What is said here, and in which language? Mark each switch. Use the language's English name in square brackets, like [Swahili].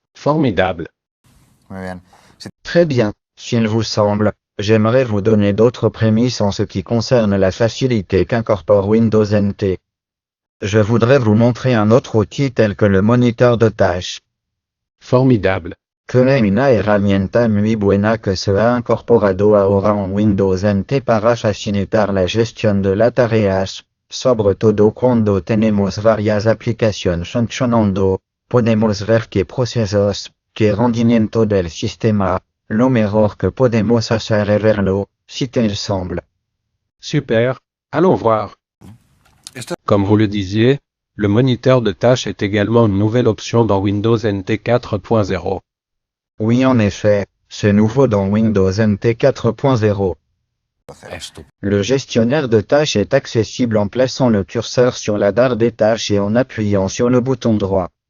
[French] Formidable. [Spanish] Muy bien. [French] Très bien, s'il vous semble, j'aimerais vous donner d'autres prémices en ce qui concerne la facilité qu'incorpore Windows NT. Je voudrais vous montrer un autre outil tel que le moniteur de tâches. Formidable. [Spanish] Que es una herramienta muy buena que se ha incorporado ahora en Windows NT para facilitar la gestión de las tareas, sobre todo cuando tenemos varias aplicaciones funcionando, podemos ver qué procesos, qué rendimiento del sistema, lo mejor que podemos hacer es verlo, [French] si te semble. Super. Allons voir. [Spanish] Esto- [French] Comme vous le disiez, le moniteur de tâches est également une nouvelle option dans Windows NT 4.0. Oui, en effet, c'est nouveau dans Windows NT 4.0. [Spanish] Estupendo. [French] Le gestionnaire de tâches est accessible en plaçant le curseur sur la barre des tâches et en appuyant sur le bouton droit.